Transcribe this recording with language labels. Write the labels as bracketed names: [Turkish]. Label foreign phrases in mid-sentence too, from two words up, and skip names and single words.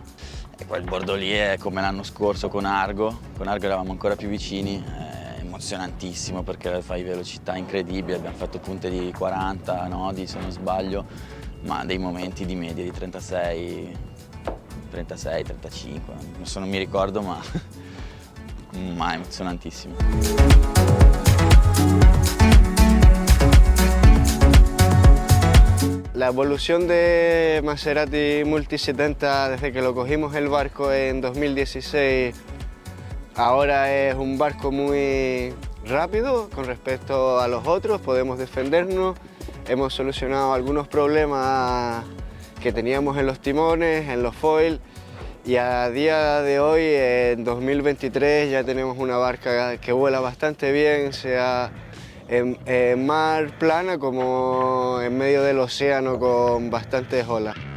[Italian] E quel bordo lì è come l'anno scorso con Argo eravamo ancora più vicini, è emozionantissimo perché fai velocità incredibili, abbiamo fatto punte di 40 nodi se non sbaglio, ma dei momenti di media di 36, 35, adesso non mi ricordo ma emozionantissimo. [Spanish] La evolución de Maserati Multi 70 desde que lo cogimos el barco en 2016, ahora es un barco muy rápido con respecto a los otros, podemos defendernos, hemos solucionado algunos problemas que teníamos en los timones, en los foils, y a día de hoy, en 2023, ya tenemos una barca que vuela bastante bien, sea en mar plana como en medio del océano con bastantes olas.